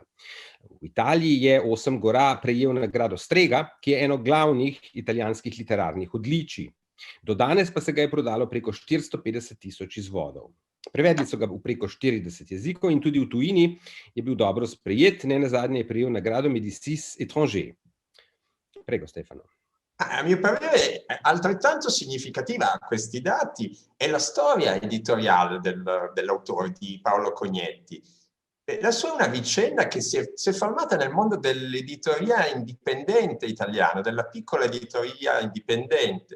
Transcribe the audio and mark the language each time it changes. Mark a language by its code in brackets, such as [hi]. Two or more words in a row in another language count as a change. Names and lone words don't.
[sl] V Italiji je Osem gora prejel nagrado Strega, ki je eno glavnih italijanskih literarnih odličij. Do danes pa se ga je prodalo preko 450.000 izvodov. Prevedli so ga v preko 40 jezikov in tudi v tujini je bil dobro sprejet, nenazadnje je prejel nagrado Médicis étranger. [it] Prego, Stefano. A mio parere, altrettanto significativa a questi dati è la storia editoriale dell'autore di Paolo Cognetti. La sua è una vicenda che si è formata nel mondo dell'editoria indipendente italiana, della piccola editoria indipendente.